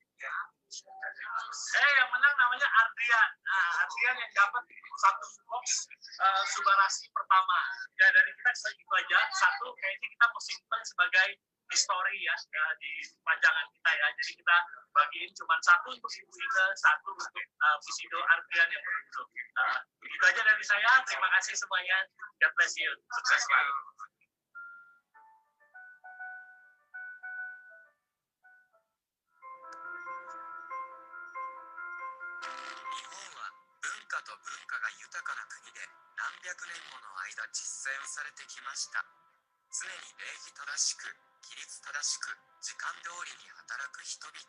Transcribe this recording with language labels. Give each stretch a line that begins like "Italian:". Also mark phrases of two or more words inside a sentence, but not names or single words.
Indonesian: Yang menang namanya Ardian. Nah, Ardian yang dapat 1 box Subarashi pertama. Ya, dari kita itu aja, 1 kayaknya kita mau simpan sebagai history ya, di pajangan kita ya. Jadi kita bagiin cuma 1 untuk Ibu Ida, 1 untuk Bushido Ardian yang beruntung. Itu aja dari saya. Terima kasih semuanya.
English: God bless you.
Indonesian: Sukses selalu.
Japanese: 文化と文化が豊かな国で何百年もの間実践されてきました。常に礼儀正しく、規律正しく、時間通りに働く人々。